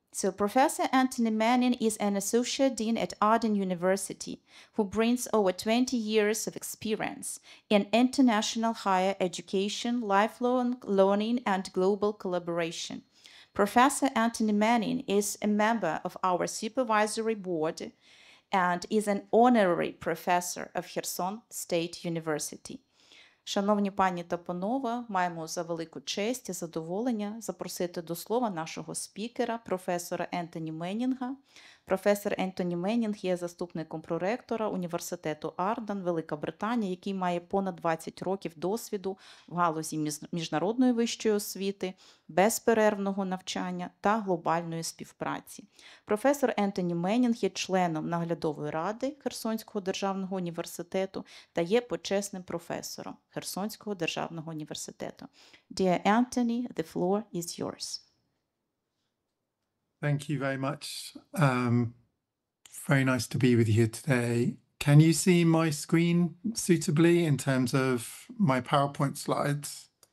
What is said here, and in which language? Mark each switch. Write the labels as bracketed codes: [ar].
[en] So Professor Entony Mennінга is an associate dean at Arden University who brings over 20 years of experience in international higher education, lifelong learning, and global collaboration. Professor Entony Mennінга is a member of our supervisory board and is an honorary professor of Херсон State University. [uk] Шановні пані та панове, маємо за велику честь і задоволення запросити до слова нашого спікера, професора Ентоні Меннінга. Професор Ентоні Меннінг є заступником проректора Університету Арден, Велика Британія, який має понад 20 років досвіду в галузі міжнародної вищої освіти, безперервного навчання та глобальної співпраці. Професор Ентоні Меннінг є членом наглядової ради Херсонського державного університету та є почесним професором Херсонського державного університету. [en] Dear Ентоні, the floor is yours. Thank you very much. Very nice to be with you today. Can you see my screen suitably in terms of my PowerPoint slides?